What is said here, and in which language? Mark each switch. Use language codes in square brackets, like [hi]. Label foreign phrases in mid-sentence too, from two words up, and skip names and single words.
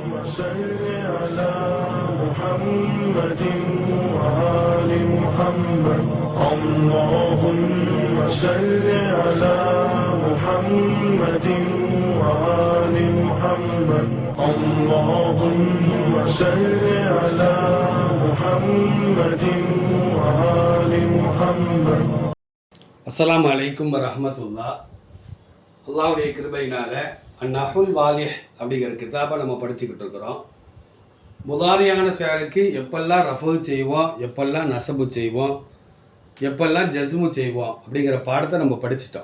[ar] صل على محمد وآل محمد اللهم صل على محمد وآل محمد اللهم صل على محمد وآل محمد. السلام عليكم ورحمة الله. [ta] அல்லாஹ்வுடைய கிருபையினால அந்நஹுல் வாலிஹ் அப்படிங்கிற கிதாபை நம்ம படிச்சுக்கிட்டு இருக்கிறோம். முதாரியான ஃபேலுக்கு எப்பெல்லாம் ரஃபு செய்வோம், எப்பெல்லாம் நசபு செய்வோம், எப்பெல்லாம் ஜஸ்மு செய்வோம் அப்படிங்கிற பாடத்தை நம்ம படிச்சிட்டோம்.